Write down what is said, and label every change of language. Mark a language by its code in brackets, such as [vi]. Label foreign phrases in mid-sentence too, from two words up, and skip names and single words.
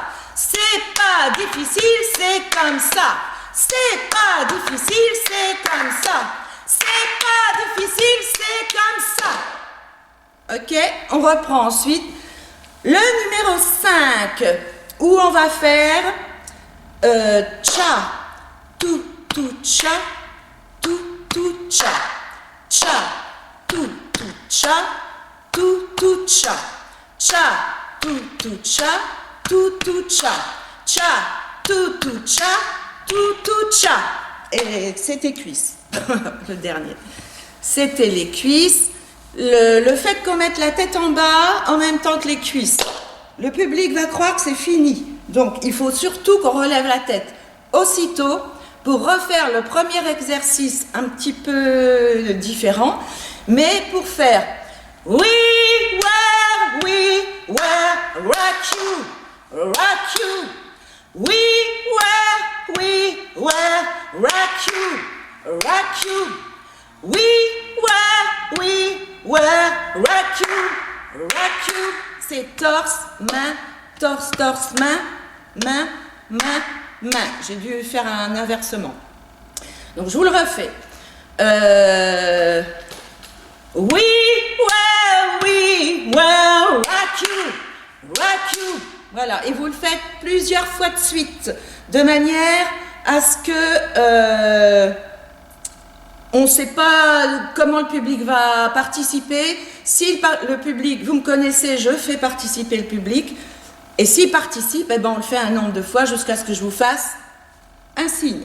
[fr] C'est pas difficile, c'est comme ça. C'est pas difficile, c'est comme ça. C'est pas difficile, c'est comme ça. Ok, on reprend ensuite le numéro 5 où on va faire cha, tout, cha, tout, cha. Cha, tout, cha, tout, cha. Cha, tout, cha, tout, cha. Cha, tout, cha, tout, cha. Et c'était cuisses, le dernier. C'était les cuisses. Le fait qu'on mette la tête en bas en même temps que les cuisses. le public va croire que c'est fini. Donc, il faut surtout qu'on relève la tête aussitôt pour refaire le premier exercice un petit peu différent, mais pour faire [en] We were rock you, rock you. We were rock you, rock you. We were rock you, rock you. [fr] C'est torse, main, torse, torse, main, main, main, main. J'ai dû faire un inversement. Donc je vous le refais. [en] We were rock you, rock you. [fr] Voilà, et vous le faites plusieurs fois de suite, de manière à ce que on ne sait pas comment le public va participer. Si le public, vous me connaissez, je fais participer le public. Et s'il participe, eh ben on le fait un nombre de fois jusqu'à ce que je vous fasse un signe.